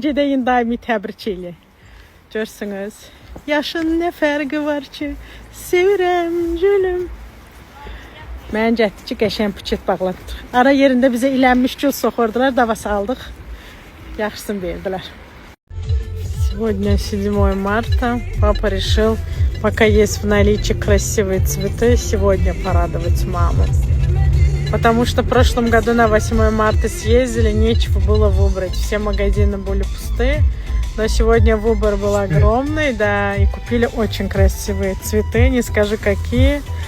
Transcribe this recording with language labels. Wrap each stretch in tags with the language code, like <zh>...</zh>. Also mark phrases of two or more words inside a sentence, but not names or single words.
<az>Gedək daimi təbrik elə. Görsünüz. Yaşın nə fərqi var ki, sevirəm gülüm. Mən getdi ki, qəşəng buket bağlatdıq. Ara yerində bizə ilənmiş gül soxurdular, dava saldıq. Yaxşısını verdilər.</az> <ru>Сегодня 7 марта. Папа решил, пока есть в наличии красивые цветы, сегодня порадовать маму. Потому что в прошлом году на 8 марта съездили, нечего было выбрать. Все магазины были пустые. Но сегодня выбор был огромный, да, и купили очень красивые цветы, не скажу какие.</ru>